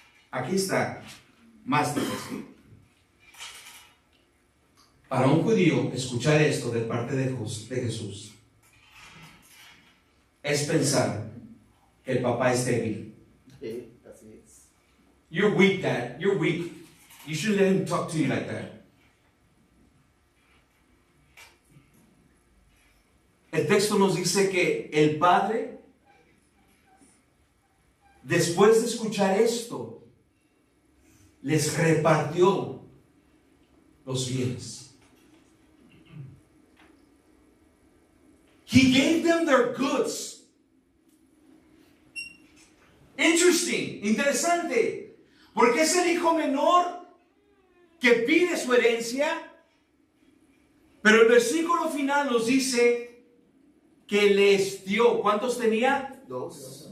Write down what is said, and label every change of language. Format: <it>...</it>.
<es>Aquí está más difícil. Para un judío, escuchar esto de parte de Jesús es pensar que el papá es débil. Sí, así es.</es> <en>You're weak, Dad. You're weak. You shouldn't let him talk to you like that.</en> <es>el texto nos dice que el padre, después de escuchar esto, les repartió los bienes.</es> <en>He gave them their goods.</en> <es>Interesting, interesante, porque es el hijo menor que pide su herencia, pero el versículo final nos dice que les dio. ¿Cuántos tenía? 2.</es>